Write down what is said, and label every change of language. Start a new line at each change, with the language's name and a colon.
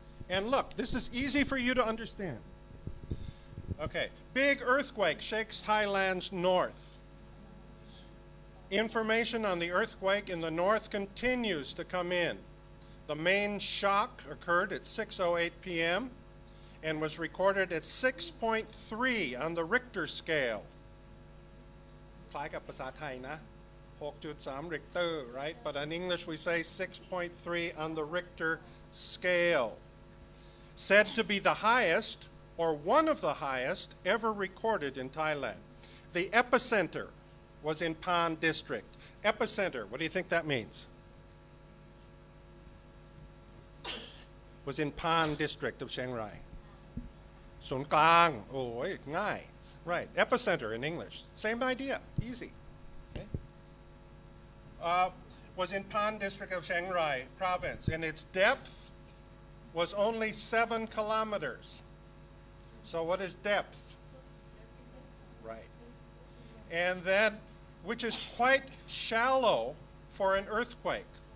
English: And look, this is easy for you to understand. Okay, big earthquake shakes Thailand's north. Information on the earthquake in the north continues to come in. The main shock occurred at 6:08 p.m. and was recorded at 6.3 on the Richter scale.
Thai: คล้ายกับภาษาไทยนะ
English: 6.3 Richter, right? But in English we say 6.3 on the Richter scale. Said to be the highest, or one of the highest, ever recorded in Thailand. The epicenter was in Pan district. Epicenter, what do you think that means? Was in Pan district of Chiang Rai.
Thai: ศูนย์กลาง โอ้ยง่าย
English: Right, epicenter in English. Same idea, easy. Okay. Was in Pan district of Chiang Rai province, and its depth was only 7 kilometers. So what is depth? Right. And then, which is quite shallow for an earthquake.